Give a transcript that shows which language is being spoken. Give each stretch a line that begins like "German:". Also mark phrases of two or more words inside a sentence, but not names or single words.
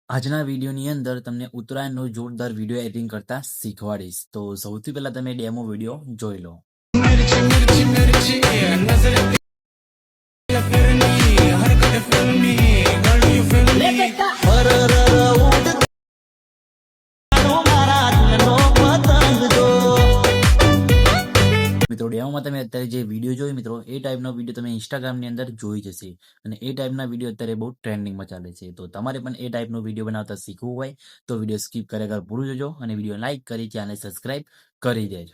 Gujarati: આજના વિડીયોની અંદર તમને ઉત્તરાયણનો જોરદાર વિડીયો એડિટિંગ કરતા શીખવાડીશ. તો સૌથી પહેલા તમે ડેમો વિડીયો જોઈ લો.
Hindi: मिर्ची मिर्ची मिर्ची नजर फिरनी हरकत फिल्मी गली फिल्मी
Gujarati: મિત્રો ડેમોમાં તમે અત્યારે જે વિડીયો જોઈ મિત્રો એ ટાઈપનો વિડીયો તમે ઇન્સ્ટાગ્રામની અંદર જોઈ જશે અને એ ટાઈપના વિડીયો અત્યારે બહુ ટ્રેન્ડિંગમાં ચાલે છે. તો તમારે પણ એ ટાઈપનો વિડીયો બનાવતા શીખવું હોય તો વિડીયો સ્કીપ કર્યા વગર પૂરું જોજો અને વિડીયો લાઇક કરી ચેનલ સબસ્ક્રાઇબ કરી દેજો.